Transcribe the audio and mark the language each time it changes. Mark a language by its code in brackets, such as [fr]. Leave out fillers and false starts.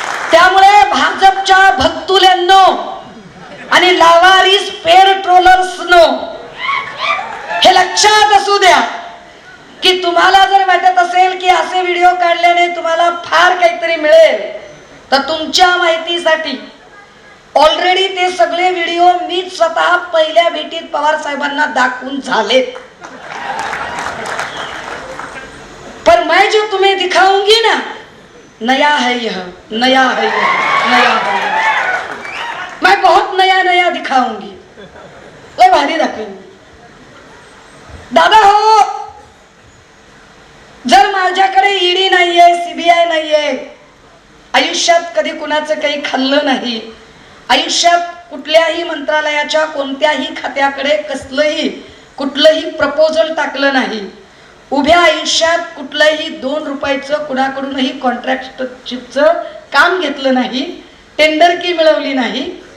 [mr] त्यामुळे भाजपच्या भक्तुल्यांनो आणि लावारिस पेर ट्रोलर्सनो हे लक्षात असू द्या की तुम्हाला जर वाटत असेल की असे व्हिडिओ काढल्याने तुम्हाला फार काहीतरी मिळेल, तर तुमच्या माहितीसाठी ऑलरेडी ते सगळे व्हिडिओ मी स्वतः पहिल्या भेटीत पवार साहेबांना दाखवून झालेत. [hi] पर मैं जो तुम्हें दिखाऊंगी ना, नया है यह, नया है यह, नया है यह. मैं बहुत नया नया दिखाऊंगी, [mr] लय भारी [hi] दाखवेंगी. [mr] दादा हो, जर माझ्याकडे ईडी नाहीये, सीबीआय नाहीये, आयुष्यात कधी कुणाचं काही खाल्लं नाही, आयुष्यात कुठल्याही मंत्रालयाच्या कोणत्याही खात्याकडे कसलंही कुठलंही प्रपोजल टाकलं नाही, उभ्या आयुष्यात कुठलंही 2 रुपयाचं कुणाकडूनही कॉन्ट्रॅक्टरशिपचं काम घेतलं नाही, टेंडर की मिळवली नाही,